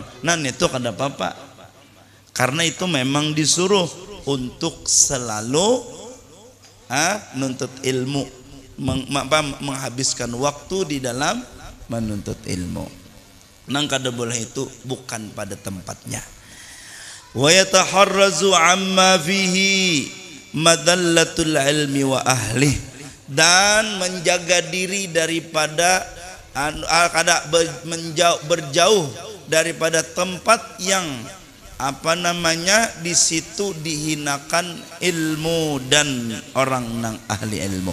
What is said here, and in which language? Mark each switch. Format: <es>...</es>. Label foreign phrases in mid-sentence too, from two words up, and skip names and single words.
<bjn>Nah, itu kada apa-apa.</bjn> <id>Karena itu memang disuruh untuk selalu menuntut ilmu, menghabiskan waktu di dalam menuntut ilmu.</id> <bjn>Nang kada boleh itu bukan pada tempatnya.</bjn> <ar>Wa yataharrazu amma fihi madallatul ilmi wa ahli,</ar> <bjn>dan menjaga diri daripada berjauh daripada tempat yang di situ dihinakan ilmu dan orang nang ahli ilmu.</bjn>